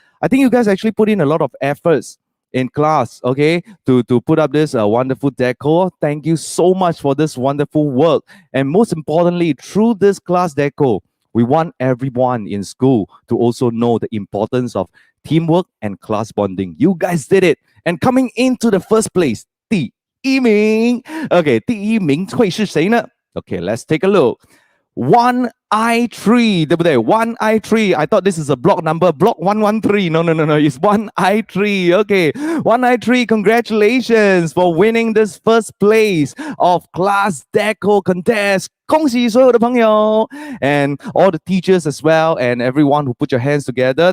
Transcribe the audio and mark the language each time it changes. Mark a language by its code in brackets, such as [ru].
[en] I think you guys actually put in a lot of efforts in class, okay, to put up this wonderful decor. Thank you so much for this wonderful work. And most importantly, through this class decor, we want everyone in school to also know the importance of teamwork and class bonding. You guys did it. And coming into the first place, 第1名. [zh] Okay, 第1名会是谁呢? [en] Okay, let's take a look. 1I3, [zh] 对不对? [en] 1I3. I thought this is a block number, block 113. No, it's 1I3. Okay, 1I3, congratulations for winning this first place of class deco contest. [zh] 恭喜所有的朋友 [en] and all the teachers as well, and everyone who put your hands together.